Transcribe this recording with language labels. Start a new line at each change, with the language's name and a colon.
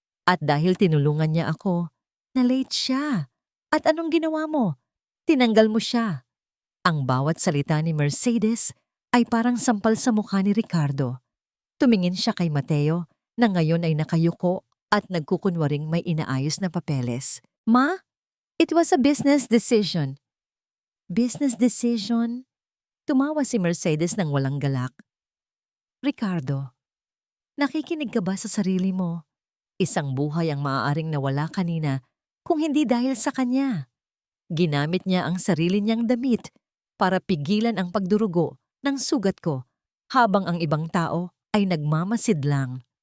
Filipino: At dahil tinulungan niya ako, na-late siya. At anong ginawa mo? Tinanggal mo siya. Ang bawat salita ni Mercedes ay parang sampal sa mukha ni Ricardo. Tumingin siya kay Mateo na ngayon ay nakayuko at nagkukunwaring may inaayos na papeles.
English: Ma, it was a business decision. Business decision?
Filipino: Tumawa si Mercedes ng walang galak. Ricardo, nakikinig ka ba sa sarili mo? Isang buhay ang maaaring nawala kanina kung hindi dahil sa kanya. Ginamit niya ang sarili niyang damit para pigilan ang pagdurugo ng sugat ko habang ang ibang tao ay nagmamasid lang.